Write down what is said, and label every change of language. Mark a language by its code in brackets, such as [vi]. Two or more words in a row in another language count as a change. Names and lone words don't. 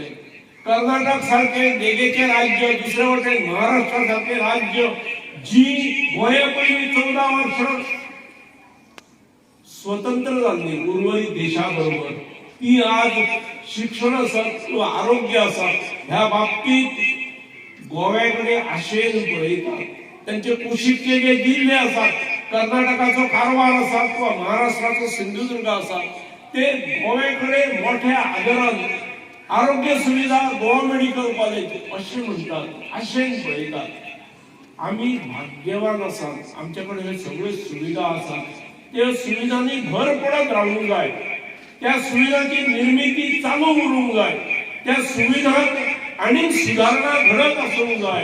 [kok] कर्नाटक सारखे देगेचे राज्य, दुसरे वाटे महाराष्ट्रासारखे राज्य, जी गोया पहिली 14 वर्ष स्वतंत्र झाली उर्वरित देशाबरोबर, ती आज शिक्षण असत किंवा आरोग्य असत ह्या बाबतीत गोव्याकडे आशेन पळयतात. त्यांचे कुशीकचे जे जिल्हे असतात, कर्नाटकाचो कारवार असा किंवा महाराष्ट्राचो सिंधुदुर्ग असा, ते गोव्याकडे मोठ्या आदरान आरोग्य सुविधा गोवा मेडिकल कॉलेज असे म्हणतात, आशेन पळयतात. आम्ही भाग्यवान आसात, आमच्याकडे हे सगळे सुविधा आसात. त्या सुविधांनी भर पडत रावूंक जाय, त्या सुविधांची निर्मिती चालू उरूंक जाय, त्या सुविधांत आनीक सुधारणा घडत आसूंक जाय.